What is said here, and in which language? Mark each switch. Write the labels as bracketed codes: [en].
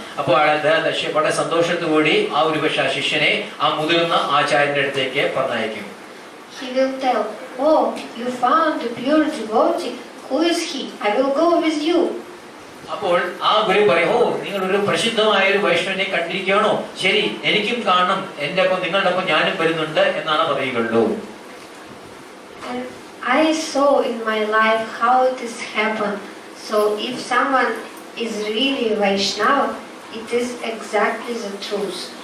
[ml] അപ്പോൾ വളരെ സന്തോഷത്തോടുകൂടി ആ ഒരു പക്ഷേ ആ ശിഷ്യനെ ആ മുതിർന്ന ആചാര്യന്റെ അടുത്തേക്ക് പറഞ്ഞയക്കും. [en] He will tell, oh, you found a pure devotee. Who is he? I will go with you. [ml] അപ്പോൾ ആ ഗുരു പറയും, ഓ, നിങ്ങൾ ഒരു പ്രസിദ്ധമായ ഒരു വൈഷ്ണവനെ കണ്ടിരിക്കുകയാണോ? ശരി, എനിക്കും കാണണം, എന്റെ ഒപ്പം നിങ്ങളുടെ ഒപ്പം ഞാനും വരുന്നുണ്ട് എന്നാണ് പറയുകയുള്ളൂ. [en] And I saw in my life how it has happened. So if someone is really Vaishnava, it is exactly the truth.